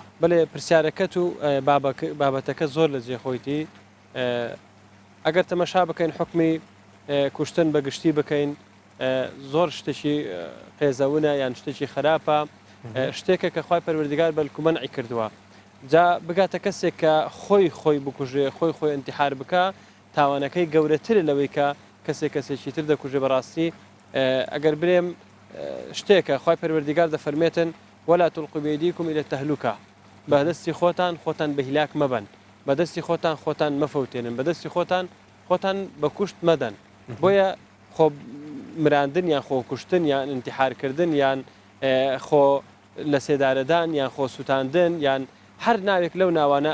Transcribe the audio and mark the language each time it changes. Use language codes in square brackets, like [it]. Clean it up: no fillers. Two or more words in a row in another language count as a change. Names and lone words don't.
[ckb] بەڵێ پرسیارەکەت و بابەتەکە زۆر لە جێخۆیتی ئەگەر تەمەشا بکەین حکمی کوشتن بەگشتی بکەین زۆر شتێکی قێزەونە یان شتێکی خراپە شتێکە کە خوای پەروەردگار بەلکو مەنعی کردووە جا بگاتە کەسێک کە خۆی بکوژێ خۆی ئەنتیحار بکە تاوانەکەی گەورەترە لەوەی کە کەسێکی تر دەکوژێ بەڕاستی ئەگەر برێم شتێکە خوای پەروەردگار دەفەرمێتن [ar] ولا تلقوا بأيديكم إلى التهلكة [ckb] بەدەستی خۆتان بە هیلاک مەبەن بەدەستی خۆتان مەفەوتێنن بەدەستی خۆتان بە کوشت مەدەن بۆیە خۆ مراندن یان خۆ کوشتن یان ئەنتیحارکردن یان خۆ لە سێدارەدان یان خۆ سووتاندن یان هەر ناوێک لەو ناوانە